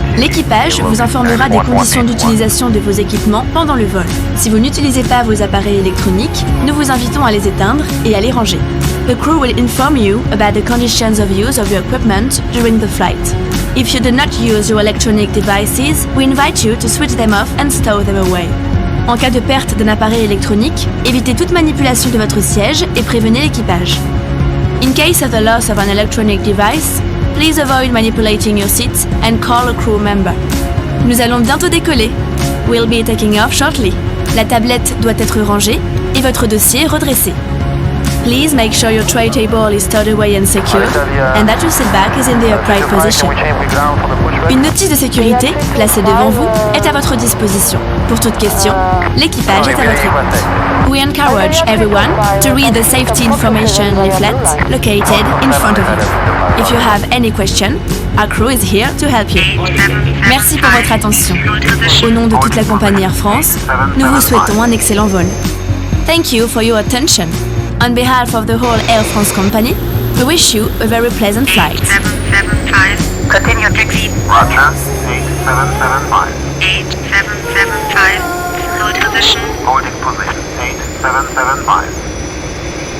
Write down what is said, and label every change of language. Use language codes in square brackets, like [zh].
[fr] L'équipage vous informera des conditions d'utilisation de vos équipements pendant le vol. Si vous n'utilisez pas vos appareils électroniques, nous vous invitons à les éteindre et à les ranger. [en] The crew will inform you about the conditions of use of your equipment during the flight. If you do not use your electronic devices, we invite you to switch them off and stow them away. [fr] En cas de perte d'un appareil électronique, évitez toute manipulation de votre siège et prévenez l'équipage. [en] In case of the loss of an electronic device, please avoid manipulating your seat and call a crew member. [fr] Nous allons bientôt décoller. [en] We'll be taking off shortly. [fr] La tablette doit être rangée et votre dossier redressé. [en] Please make sure your tray table is stowed away and secured, and that your seat back is in the upright position. [fr] Une notice de sécurité, placée devant vous, est à votre disposition. Pour toute question, l'équipage est à votre écoute. [en] We encourage everyone to read the safety information leaflet located in front of you. If you have any question, our crew is here to help you. [fr] Merci pour votre attention. Au nom de toute la compagnie Air France, nous vous souhaitons un excellent vol. [en] Thank you for your attention. On behalf of the whole Air France company, we wish you a very pleasant flight. 8775. Continue taxi. Roger, 8775. 8775. Hold position. Holding position, 8775.